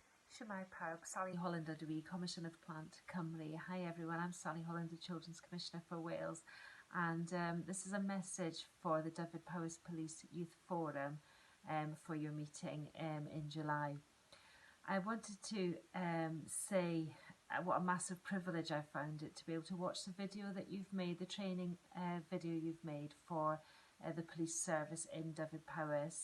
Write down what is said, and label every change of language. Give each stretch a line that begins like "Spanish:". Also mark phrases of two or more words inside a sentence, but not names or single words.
Welsh: Shwmae pawb, Sally Hollander dwi, Comisiynydd Plant Cymru.
English: Hi everyone, I'm Sally Hollander, Children's Commissioner for Wales, and this is a message for the Dyfed-Powys Police Youth Forum for your meeting in July. I wanted to say what a massive privilege I found it to be able to watch the video that you've made, the training video you've made for the police service in Dyfed-Powys.